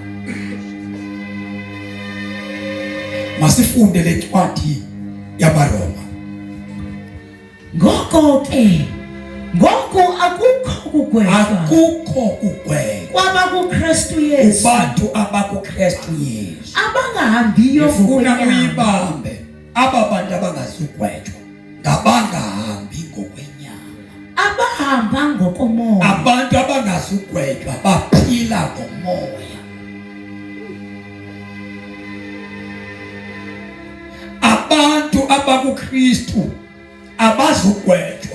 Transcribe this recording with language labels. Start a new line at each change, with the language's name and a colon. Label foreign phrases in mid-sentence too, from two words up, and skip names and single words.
Xhosa: Masifunde le ncwadi yabaRoma. Ngoko akukho kugwetshwa kwaba kuKristu Yesu, kubantu abakuKristu Yesu abangahambiyo ufuna ngokwenyama. uyibambe aba bantu abangazugwetshwa ngabangahambi ngokwenyama, abahamba ngokomoya. abantu abangazugwetshwa baphila ngomoya. Abantu abakuKristu abazugwetshwa.